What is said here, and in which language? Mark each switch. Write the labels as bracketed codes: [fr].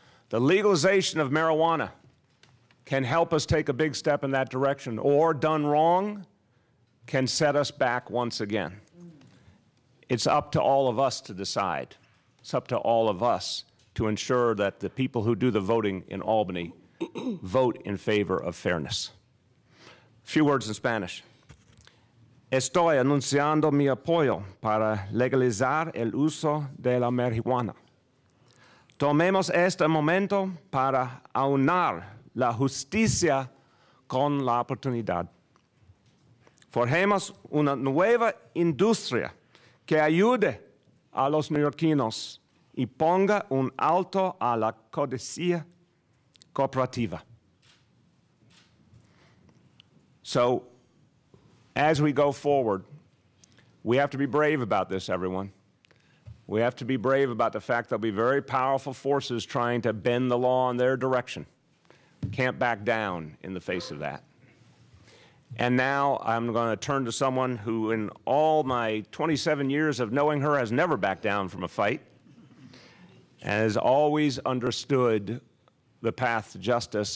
[en] The legalization of marijuana can help us take a big step in that direction, or done wrong, can set us back once again. It's up to all of us to decide. It's up to all of us to ensure that the people who do the voting in Albany vote in favor of fairness. A few words in Spanish. [es] Estoy anunciando mi apoyo para legalizar el uso de la marihuana. Tomemos este momento para aunar la justicia con la oportunidad. Forjemos una nueva industria que ayude a los neoyorquinos y ponga un alto a la codicia cooperativa. [en] So, as we go forward, we have to be brave about this, everyone. We have to be brave about the fact there'll be very powerful forces trying to bend the law in their direction. Can't back down in the face of that. And now I'm going to turn to someone who, in all my 27 years of knowing her, has never backed down from a fight and has always understood the path to justice.